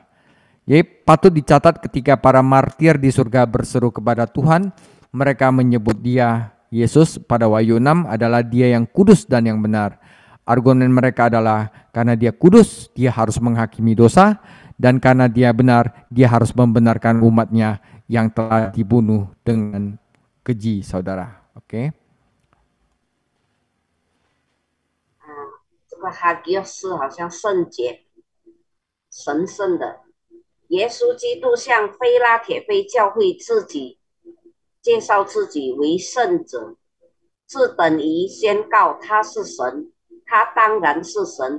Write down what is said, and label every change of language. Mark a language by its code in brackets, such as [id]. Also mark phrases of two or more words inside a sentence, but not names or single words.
[id] Jadi, patut dicatat ketika para martir di surga berseru kepada Tuhan, mereka menyebut Dia, Yesus, pada Wahyu 6 adalah Dia yang kudus dan yang benar. Argumen mereka adalah karena Dia kudus, Dia harus menghakimi dosa, dan karena Dia benar, Dia harus membenarkan umatnya yang telah dibunuh dengan keji, saudara. Oke. [zh] 这个哈吉斯好像圣洁、神圣的。耶稣基督向菲拉铁菲教会介绍自己为圣者，这等于宣告他是神，他当然是神。